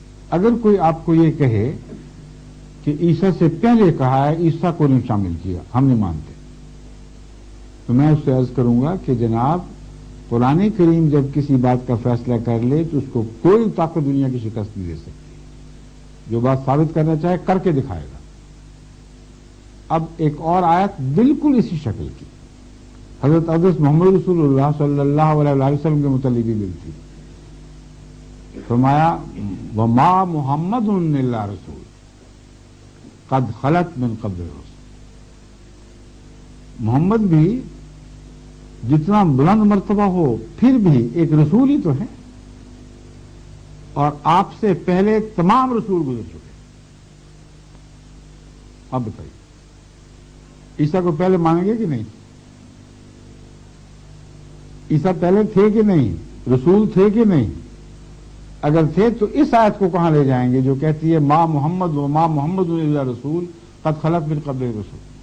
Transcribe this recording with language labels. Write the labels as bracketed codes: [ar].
[ur] اگر کوئی آپ کو یہ کہے کہ عیسیٰ سے پہلے کہا ہے، عیسیٰ کو نہیں شامل کیا، ہم نہیں مانتے، تو میں اس سے عرض کروں گا کہ جناب قرآن کریم جب کسی بات کا فیصلہ کر لے تو اس کو کوئی طاقت دنیا کی شکست نہیں دے سکتی. جو بات ثابت کرنا چاہے کر کے دکھائے گا. اب ایک اور آیت بالکل اسی شکل کی حضرت حضرت محمد رسول اللہ صلی اللہ علیہ وسلم کے متعلق بھی ملتی. [ar] فرمایا وما محمد الا رسول قد خلت من قبل الرسل. [ur] محمد بھی جتنا بلند مرتبہ ہو پھر بھی ایک رسول ہی تو ہے، اور آپ سے پہلے تمام رسول گزر چکے. اب بتائیے عیسیٰ کو پہلے مانیں گے کہ نہیں؟ عیسیٰ پہلے تھے کہ نہیں؟ رسول تھے کہ نہیں؟ اگر تھے تو اس آیت کو کہاں لے جائیں گے جو کہتی ہے [ar] ما محمد و ما محمد الا رسول قد خلت من قبل الرسل.